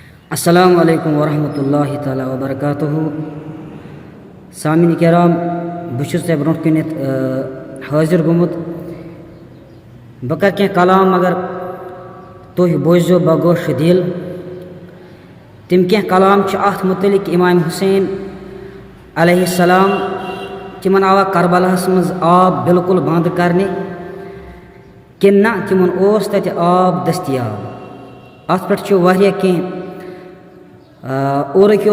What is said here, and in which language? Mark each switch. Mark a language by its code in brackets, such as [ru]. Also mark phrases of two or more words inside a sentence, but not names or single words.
[ar] السلام علیکم ورحمۃ اللہ تعالیٰ وبرکاتہ [ks] سامعین کرام بہت برونٛٹھ کُنتھ حاضر گوٚمُت بہٕ کَرٕ کینٛہہ کلام مگر تُہۍ بوٗزِو بگوش دِل تِم کینٛہہ کلام چھِ اَتھ متعلق امام حسین [ar] علیہ السلام [ks] تِمن آوا کربلاہس منٛز آب بالکل بنٛد کرنہِ کِنہٕ نہ تِمن اوس تتہِ آب دٔستیاب اَتھ پٮ۪ٹھ چھُ واریاہ کینٛہہ اورُک